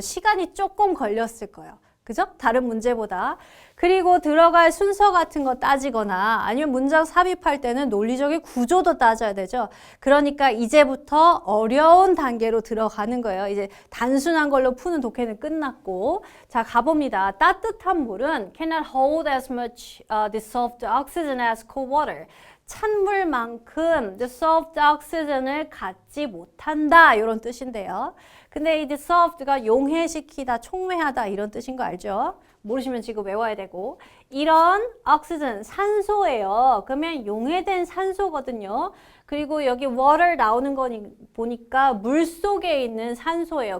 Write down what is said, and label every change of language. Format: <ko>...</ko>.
<ko>시간이 조금 걸렸을 거예요. 그죠? 다른 문제보다. 그리고 들어갈 순서 같은 거 따지거나 아니면 문장 삽입할 때는 논리적인 구조도 따져야 되죠. 그러니까 이제부터 어려운 단계로 들어가는 거예요. 이제 단순한 걸로 푸는 독해는 끝났고. 자, 가봅니다. 따뜻한 물은</ko> <en>cannot hold as much dissolved oxygen as cold water.</en> <ko>찬물만큼 dissolved oxygen을 갖지 못한다. 이런 뜻인데요. 근데 이 dissolved가 용해시키다, 촉매하다 이런 뜻인 거 알죠? 모르시면 지금 외워야 되고. 이런 oxygen, 산소예요. 그러면 용해된 산소거든요. 그리고 여기 water 나오는 거 보니까 물 속에 있는 산소예요.</ko>